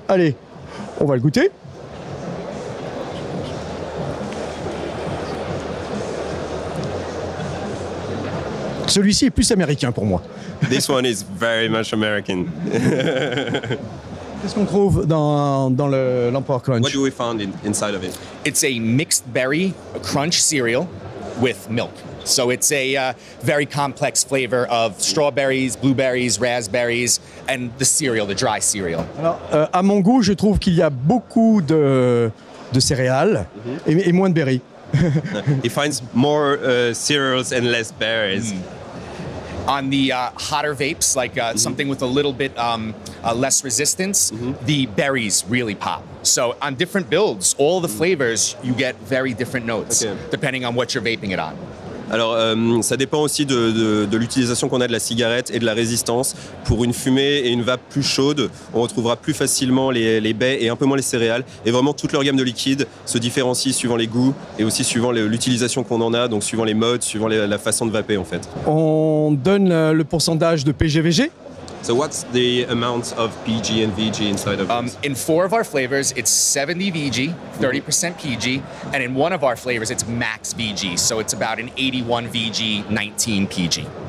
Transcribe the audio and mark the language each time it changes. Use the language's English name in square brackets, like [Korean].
[French] Allez, on va le goûter. Celui-ci est plus américain pour moi. [English] This one is very much American. [French] Qu'est-ce qu'on trouve dans l'Emperor Crunch? [English] What do we find inside of it? It's a mixed berry crunch cereal with milk. So it's a very complex flavor of strawberries, blueberries, raspberries, and the cereal, the dry cereal. [French] Alors, à mon goût, je trouve qu'il y a beaucoup de céréales et moins de berries. [English] He finds more cereals and less berries. On the hotter vapes, like something with a little bit less resistance, the berries really pop. So on different builds, all the flavors, you get very different notes, depending on what you're vaping it on. [French] Alors, ça dépend aussi de l'utilisation qu'on a de la cigarette et de la résistance. Pour une fumée et une vape plus chaude, on retrouvera plus facilement les baies et un peu moins les céréales. Et vraiment, toute leur gamme de liquides se différencie suivant les goûts et aussi suivant l'utilisation qu'on en a, donc suivant les modes, suivant la façon de vaper en fait. On donne le pourcentage de PGVG. [English] So what's the amount of PG and VG inside of this? In 4 of our flavors, it's 70 VG, 30% PG, and in one of our flavors, it's max VG, so it's about an 81 VG, 19 PG.